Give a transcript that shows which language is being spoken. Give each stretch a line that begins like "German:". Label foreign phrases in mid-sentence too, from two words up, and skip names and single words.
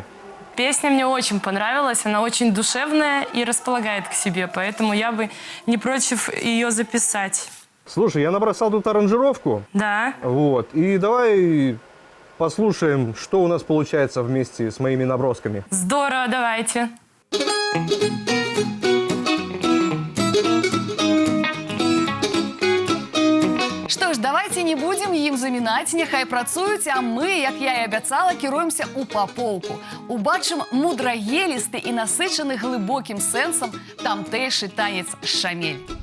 Russian: Песня мне очень понравилась, она очень душевная и располагает к себе, поэтому я бы не против ее записать. Слушай, я набросал тут аранжировку. Да. Вот. И давай послушаем, что у нас получается вместе с моими набросками. Здорово, давайте.
Belarusian: Што ж, давайте не будзем ім замінаць, няхай працуюць, а мы, як я і абяцала, кіруемся ў Папоўку. Убачым мудрагелісты і насычаны глыбокім сэнсам тамтэйшы танец шамель.